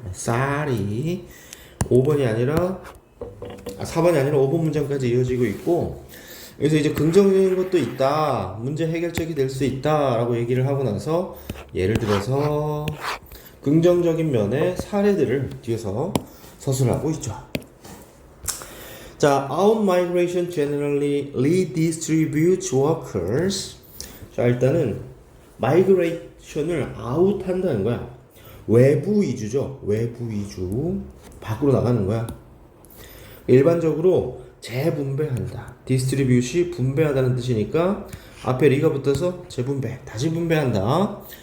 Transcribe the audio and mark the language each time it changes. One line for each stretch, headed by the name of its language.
Korean: 쌀이 4번이 아니라 5번 문장까지 이어지고 있고, 여기서 이제 긍정적인 것도 있다, 문제 해결책이 될 수 있다 라고 얘기를 하고 나서 예를 들어서 긍정적인 면의 사례들을 뒤에서 서술하고 있죠.
English: 자, out migration generally redistributes workers.
Korean: 자, 일단은 migration을 out 한다는 거야. 외부 이주죠. 외부 이주. 밖으로 나가는 거야. 일반적으로 재분배한다. distribute이 분배하다는 뜻이니까 앞에 리가 붙어서 재분배, 다시 분배한다.